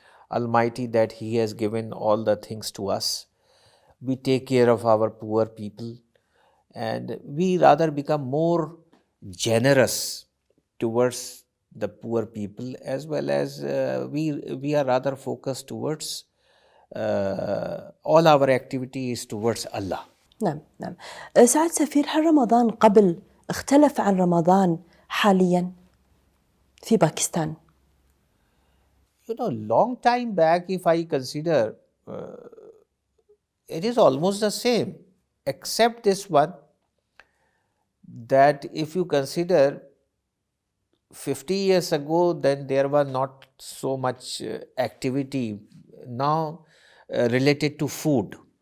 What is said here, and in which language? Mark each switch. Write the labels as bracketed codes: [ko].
[en] Almighty that He has given all the things to us. We take care of our poor people, and we rather become more generous towards the poor people, as well as we are rather focused towards all our activity is towards Allah. [ar] نعم نعم. سعادة سفير، هل رمضان قبل اختلف عن رمضان حاليا في باكستان؟ [en] Long time back, if I consider, it is almost the same, except this one, that if you consider 50 years ago, then there was not so much activity now related to food.